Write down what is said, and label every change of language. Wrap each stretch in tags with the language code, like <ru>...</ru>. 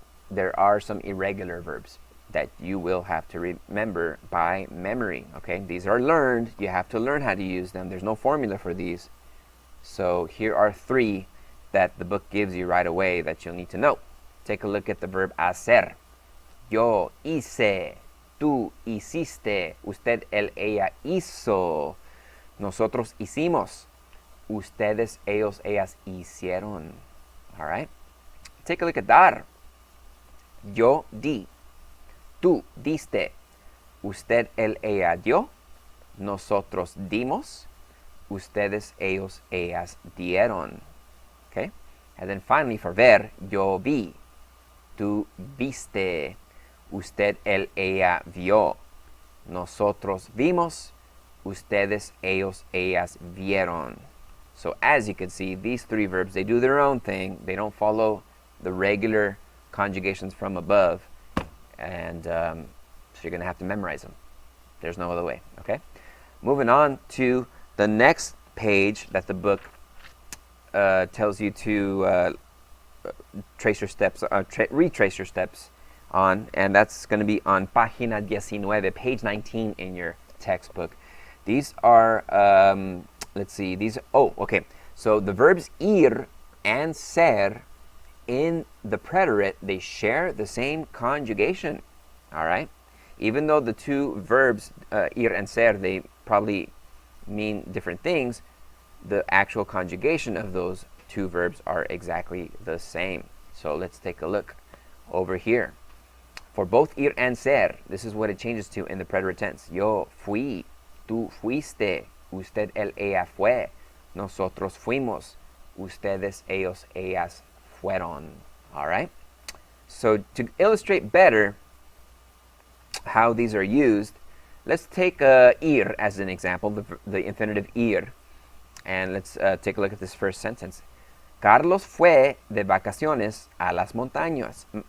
<en>There are some irregular verbs that you will have to remember by memory, okay? These are learned. You have to learn how to use them. There's no formula for these. So here are 3 that the book gives you right away that you'll need to know. Take a look at the verb hacer.</en> <es>Yo hice, tú hiciste, usted, él, ella hizo, nosotros hicimos, ustedes, ellos, ellas hicieron.</es> <en>All right? Take a look at dar.</en> <es>Yo di, tú diste, usted, él, ella dio, nosotros dimos, ustedes, ellos, ellas dieron.</es> <en>Okay? And then finally for</en> <es>ver, yo vi, tú viste, usted, él, ella vio, Nosotros vimos. Ustedes, ellos, ellas vieron.</es> <en>So as you can see, these three verbs, they do their own thing. They don't follow the regular conjugations from above. And so you're going to have to memorize them. There's no other way, okay? Moving on to the next page that the book tells you to trace your steps, retrace your steps on, and that's going to be on página 19, page 19 in your textbook. These are, let's see, okay. So the verbs ir and ser in the preterite, they share the same conjugation, all right? Even though the two verbs, ir and ser, they probably mean different things, the actual conjugation of those two verbs are exactly the same. So let's take a look over here. For both ir and ser, this is what it changes to in the preterite tense.</en> <es>Yo fui, tú fuiste, usted, él, ella fue, nosotros fuimos, ustedes, ellos, ellas fueron.</es> <en>All right? So to illustrate better how these are used, let's take ir as an example, the infinitive ir. And let's take a look at this first sentence.</en> <es>Carlos fue de vacaciones a las montañas.</es>